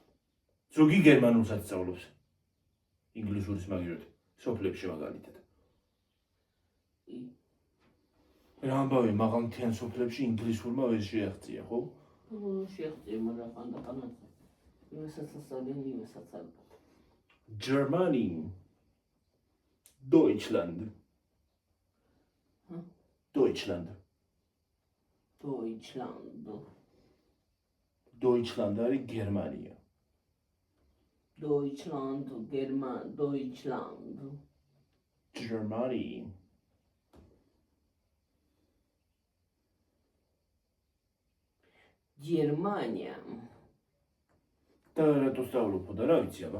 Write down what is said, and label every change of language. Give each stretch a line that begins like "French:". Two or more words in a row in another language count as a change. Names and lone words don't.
Georgian: ზოგი გერმანულსაც სწავლობს. ინგლისურის მაგივრად, სოფლებში მაგალითად. რა ამბავი მაღალმთიან სოფლებში ინგლისურმა ვერ შეაღწია, ხო? შეაღწია, მაგრამ ხანდახან იმასაც ასწავლენ, იმასაც არ. Germany. Deutschland. Deutschland. Deutschland არის გერმანია. Deutschland. Germany. გერმანია. და რატო სწავლობ და რა ვიცი აბა?